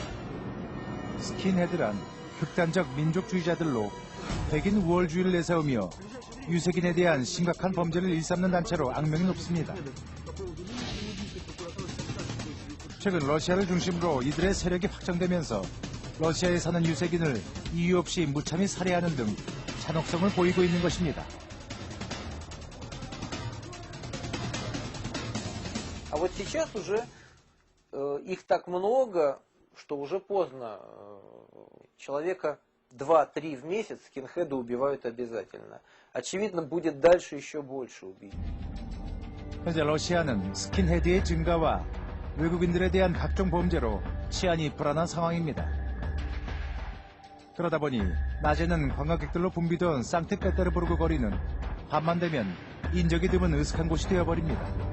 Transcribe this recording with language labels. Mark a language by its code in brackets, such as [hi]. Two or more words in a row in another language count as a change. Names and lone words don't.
[ko] 스킨헤드란 극단적 민족주의자들로 백인 우월주의를 내세우며 유색인에 대한 심각한 범죄를 일삼는 단체로 악명이 높습니다. 최근 러시아를 중심으로 이들의 세력이 확장되면서 러시아에 사는 유색인을 이유 없이 무참히 살해하는 등 잔혹성을 보이고 있는 것입니다. [ru] А вот сейчас уже их так много, что уже поздно. Человека 2-3 в месяц скинхеды убивают обязательно. Очевидно, будет дальше еще больше убийств. [ko] 현재 러시아는 스킨헤드의 증가와 외국인들에 대한 각종 범죄로 치안이 불안한 상황입니다. 그러다 보니 낮에는 관광객들로 붐비던 상트페테르부르크 거리는 밤만 되면 인적이 드문 으슥한 곳이 되어버립니다.